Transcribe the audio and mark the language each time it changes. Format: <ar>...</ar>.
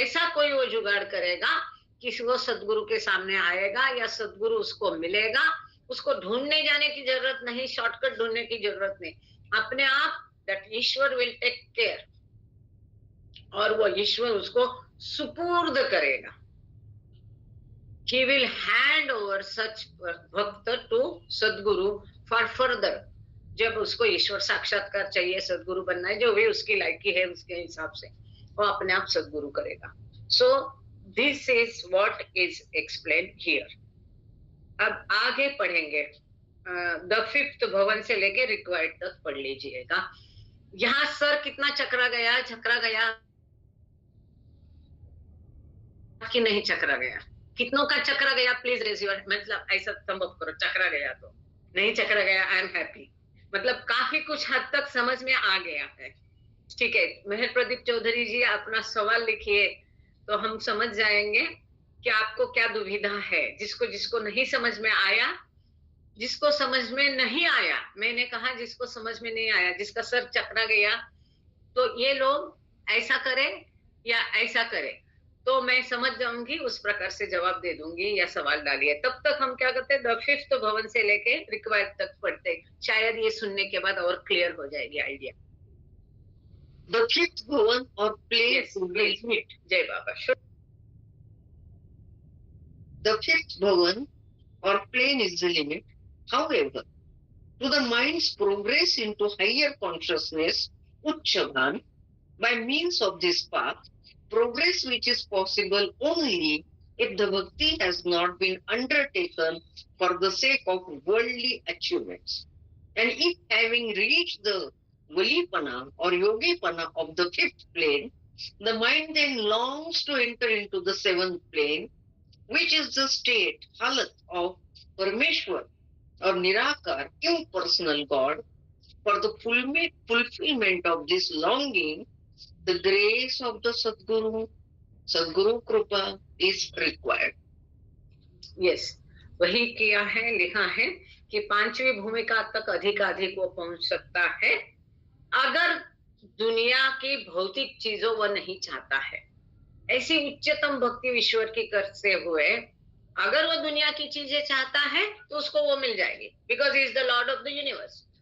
<hi>ऐसा कोई वो जुगाड़ करेगा कि वो सद्गुरु के सामने आएगा या सद्गुरु उसको मिलेगा। उसको ढूंढने जाने की जरूरत नहीं, शॉर्टकट ढूंढने की जरूरत नहीं, अपने आप that Ishwar</hi> <en>will take care,</en> <hi>और वो ईश्वर उसको सुपुर्द करेगा।</hi> <en>He will hand over such bhakt to sadguru for further।</en> <hi>जब उसको ईश्वर साक्षात्कार चाहिए, सद्गुरु बनना है, जो भी उसकी लायकी है उसके हिसाब से वो अपने आप सद्गुरु करेगा।</hi> <en>So this is what is explained here।</en> <hi>अब आगे पढ़ेंगे, द फिफ्थ भवन से लेके रिक्वायर्ड तक पढ़ लीजिएगा। यहाँ सर कितना चकरा गया कि नहीं चकरा गया? कितनों का चकरा गया?</hi> <en>please raise your,</en> <hi>मतलब ऐसा संभव करो, चकरा गया तो नहीं चकरा गया,</hi> <en>I am happy.</en> <hi>मतलब काफी कुछ हद तक समझ में आ गया है। ठीक है, मेहर प्रदीप चौधरी जी अपना सवाल लिखिए तो हम समझ जाएंगे कि आपको क्या दुविधा है। जिसको जिसको नहीं समझ में आया, जिसको समझ में नहीं आया, मैंने कहा जिसको समझ में नहीं आया, जिसका सर चकरा गया, तो ये लोग ऐसा करे या ऐसा करे तो मैं समझ जाऊंगी, उस प्रकार से जवाब दे दूंगी या सवाल डालिए। तब तक हम क्या करते हैं, द फिफ्थ भवन से लेके रिक्वायर्ड तक पढ़ते, शायद ये सुनने के बाद और क्लियर हो जाएगी idea.</hi> <en>The fifth bhavan or plane is the limit.</en> <hi>जय बाबा।</hi> <en>The fifth bhavan or plane is the limit. However, to the mind's progress into higher consciousness, Uchchabhan, by means of this path, progress which is possible only if the bhakti has not been undertaken for the sake of worldly achievements. And if having reached the Valipana or Yogipana of the fifth plane, the mind then longs to enter into the seventh plane, which is the state, halat of Parameshwar or Nirakar, impersonal God. For the fulfillment of this longing, the grace of the Sadguru Kripa is required.</en> <hi>Yes, वही किया है, लिखा है कि पांचवी भूमिका तक अधिक वो पहुंच सकता है अगर दुनिया की भौतिक चीजों वह नहीं चाहता है। ऐसी उच्चतम भक्ति ईश्वर की करते हुए अगर वो दुनिया की चीजें चाहता है तो उसको वो मिल जाएगी,</hi> <en>Because he is the lord of the universe.</en>